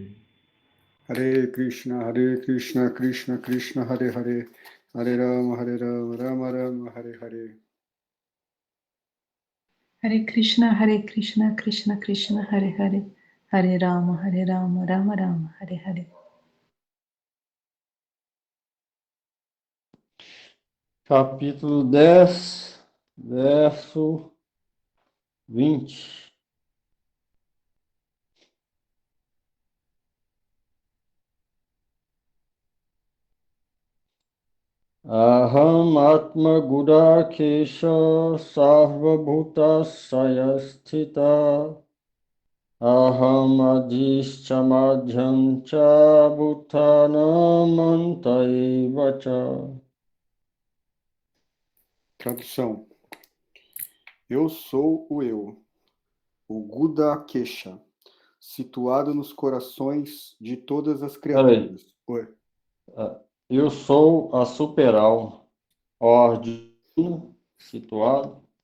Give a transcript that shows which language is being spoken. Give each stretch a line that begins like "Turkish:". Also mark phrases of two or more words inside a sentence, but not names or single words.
Sanskrit: हरे कृष्ण, कृष्ण कृष्ण, हरे हरे. हरे राम, राम राम, हरे हरे. हरे कृष्ण, कृष्ण कृष्ण, हरे हरे, हरे राम, राम राम, हरे हरे.
Portuguese: Capítulo 10, verso 20.
Sanskrit: अहम् आत्मा गुडाकेश सर्वभूत आशयस्थितः अहम् आदिश्च मध्यं च भूतानाम् अन्त एव च.
Portuguese: Tradução. Eu sou o eu, o Gudakesha, situado nos corações de todas as Peraí. criaturas. Oi. Eu sou a super-alma, ordem situado.